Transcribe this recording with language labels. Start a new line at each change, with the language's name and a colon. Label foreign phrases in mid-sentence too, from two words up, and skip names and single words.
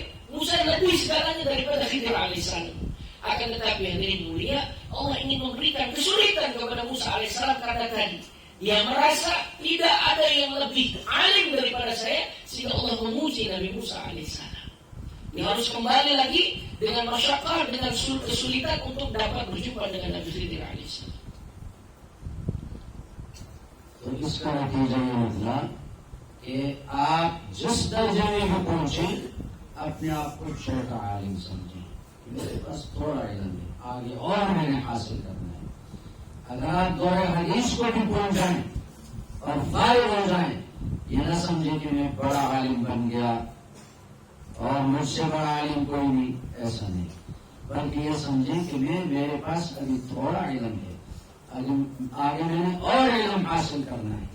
Indonesian: Musa lebih segalanya daripada Khidir alaihissalam. Akan tetapi hadirin mulia, Allah ingin memberikan kesulitan kepada Musa alaihissalam karena tadi dia merasa tidak ada yang lebih alim daripada saya, sehingga Allah memuji Nabi Musa alaihissalam. Dia harus kembali lagi dengan masyaqqah, dengan kesulitan untuk dapat berjumpa dengan Nabi Khidir alaihissalam.
Urdu: تو اس کا نتیجہ یہ نکلا کہ آپ جس درجے میں بھی پہنچے اپنے آپ کو چھوٹا عالم سمجھیں، میرے پاس تھوڑا علم ہے، آگے اور میں نے حاصل کرنا ہے. اگر آپ دورۂ حدیث کو بھی پہنچ جائیں اور فارغ ہو جائیں، یہ نہ سمجھے کہ میں بڑا عالم بن گیا اور مجھ سے بڑا عالم کوئی نہیں، ایسا نہیں، بلکہ یہ سمجھے کہ میرے پاس ابھی تھوڑا علم ہے، آگے میں نے اور علم حاصل کرنا ہے.